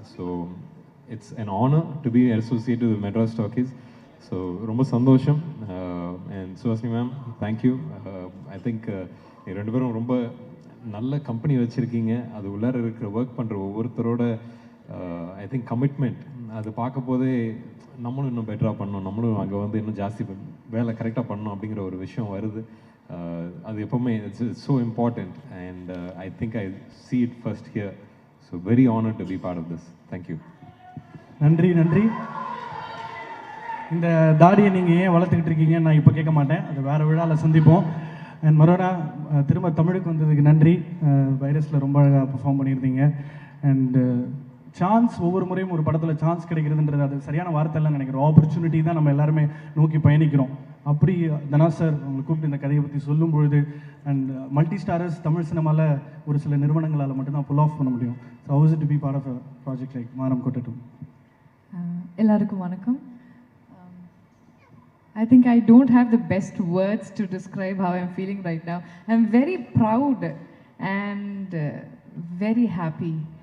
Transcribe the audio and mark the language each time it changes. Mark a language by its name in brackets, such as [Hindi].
[English] So it's an honor to be associated with Madras Talkies. [Tamil] So ரொம்ப சந்தோஷம். And Suhasini ma'am, thank you. [English] I think [Tamil] ரெண்டு பேரும் ரொம்ப நல்ல கம்பெனி வச்சுருக்கீங்க. அது உள்ளார இருக்கிற ஒர்க் பண்ணுற ஒவ்வொருத்தரோட [English] I think [Tamil] கமிட்மெண்ட், அது பார்க்க போதே நம்மளும் இன்னும் பெட்டராக பண்ணணும், நம்மளும் அங்கே வந்து இன்னும் ஜாஸ்தி வேலை கரெக்டாக பண்ணணும் அப்படிங்கிற ஒரு விஷயம் வருது. அது எப்போவுமே [English] It's so important. And I think I see it first here. So very honored to be part of this. Thank you. [Tamil] நன்றி நன்றி. இந்த தாடியை நீங்கள் ஏன் வளர்த்துக்கிட்டு இருக்கீங்க நான் இப்போ கேட்க மாட்டேன், அது வேறு விழாவில் சந்திப்போம். அண்ட் மரோனா திரும்ப தமிழுக்கு வந்ததுக்கு நன்றி. வைரஸில் ரொம்ப அழகாக பெர்ஃபார்ம் பண்ணியிருந்தீங்க. அண்டு சான்ஸ், ஒவ்வொரு முறையும் ஒரு படத்தில் சான்ஸ் கிடைக்கிறதுன்றது அது சரியான வார்த்தைலாம் நினைக்கிறோம். ஆப்பர்ச்சுனிட்டி தான் நம்ம எல்லாருமே நோக்கி பயணிக்கிறோம். அப்படி தனா சார் உங்களை கூப்பிட்டு இந்த கதையை பற்றி சொல்லும் பொழுது, அண்ட் மல்டி ஸ்டாரர்ஸ் தமிழ் சினிமாவில் ஒரு சில நிறுவனங்களால் மட்டும்தான் புல் ஆஃப் பண்ண முடியும். [English] So how is it to be part of a project like Vaanam Kottattum? [Tamil] எல்லாருக்கும் வணக்கம். [English] I think I don't have the best words to describe how I'm feeling right now. I'm very proud and very happy.